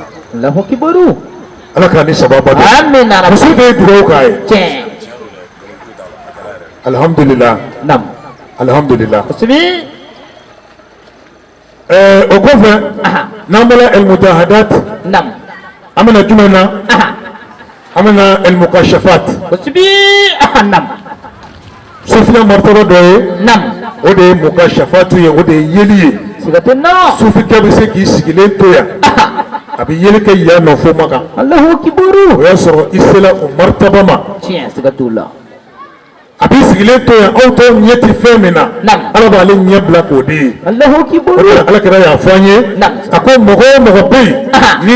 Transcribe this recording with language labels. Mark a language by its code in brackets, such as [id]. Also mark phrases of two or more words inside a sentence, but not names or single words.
[bm] ala k'a ni sababa don muso de ye dugawu k'a ye [ar] alhamdulillah alhamdulillah [bm] o kɔfɛ n'an bɔra al-mujahadat an bɛna jumɛn na an bɛna al-mukashafat sufiya martaba dɔ ye o de ye mukashafatu ye o de ye yeli ye sufikɛ bɛ se k'i sigilen to yan a bɛ yeli kɛ yan nɔ fo Maka o y'a sɔrɔ i sera o martaba ma a b'i sigilen to yan aw tɔw ɲɛ tɛ fɛn min na ala b'ale ɲɛ bila k'o de ye o de la alakira y'a fɔ an ye a ko mɔgɔ o mɔgɔ bɛ yen n'i